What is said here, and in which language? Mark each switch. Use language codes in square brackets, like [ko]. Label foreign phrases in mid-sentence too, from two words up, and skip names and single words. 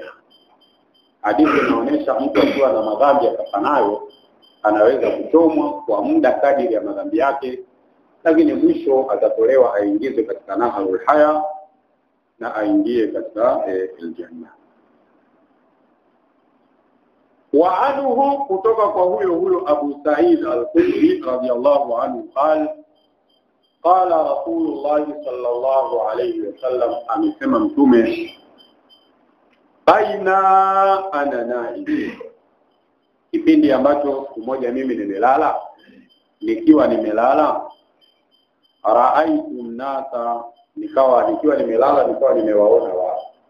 [sw] Hadithi inaonyesha mtu akiwa na madhambi akafanayo anaweza kuchomwa kwa muda kadiri ya madhambi yake, lakini mwisho atatolewa aingizwe katika [ar] نهر الحياة [sw] na aingie katika aljanna. [ar] وعنه, [sw] kutoka kwa huyo [ar] Abu Sa'id al-Khudri رضي الله عنه قال رسول الله صلى الله عليه وسلم, [sw] amesema mtume, [ar] بينا أنا نائم, [sw] kipindi ambacho siku moja mimi nimelala, nikiwa nimelala, [ar] رأيت ناسا, [sw] nikiwa nimelala nikawa nimewaona watu.